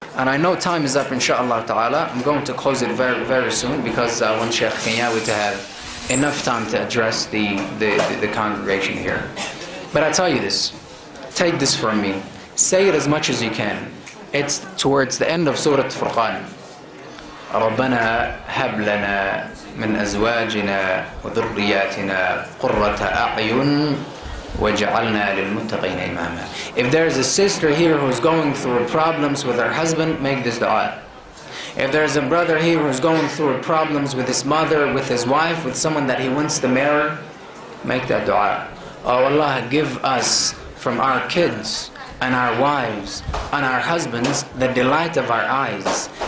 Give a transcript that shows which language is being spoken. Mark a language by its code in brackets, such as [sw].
[en] And I know time is up, inshallah ta'ala. I'm going to close it very, very soon because I want Sheikh Kenyawi to have enough time to address the congregation here. But I tell you this, take this from me. Say it as much as you can. It's towards the end of Surah Furqan. [ar] ربنا هب لنا من أزواجنا وذرياتنا قرة أعين وجعلنا للمتقين إماما. [en] If there's a sister here who's going through problems with her husband, make this dua. If there's a brother here who's going through problems with his mother, with his wife, with someone that he wants to marry, make that dua. Oh Allah, give us from our kids and our wives and our husbands the delight of our eyes.